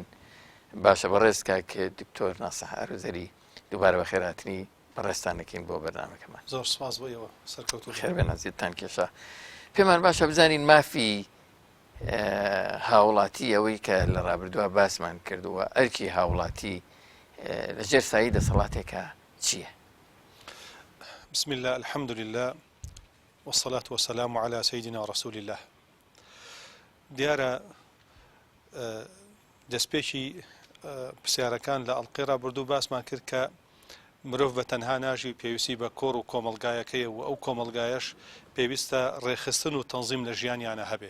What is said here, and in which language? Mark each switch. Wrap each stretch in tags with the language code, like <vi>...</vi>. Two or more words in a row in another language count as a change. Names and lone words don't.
<ckb>باشە بەڕێز کاکە دکتۆر ناسح ئاروزەری دووبارە بە خێرهاتنی بەڕێستانەکەین بۆ بەرنامەکەمان. زۆر سپاس بۆیەوە سەرکەوتوو خێر بێ نازیێتتان کێشە. پێمان باشە بزانین مافی هاوڵاتی ئەوەی کە لە ڕابردووە باسمان کردووە ئەرکی هاوڵاتی لەژێر سایی دەسەڵاتێکە چییە؟</ckb> <ar>بسم الله الحمد لله والصلاة والسلام على سيدنا رسول الله.</ar> <ckb>دیارە دەستپێکی پرسیارەکان لە ئەڵقەی ڕابردوو باسمان کرد کە مرۆڤ بە تەنها ناژی پێویستی بە کۆڕ و کۆمەلگایەکەیە و ئەو کۆمەلگایەش پێویستە ڕێخستن و تەنزیم لە ژیانیانە هەبێ.</ckb>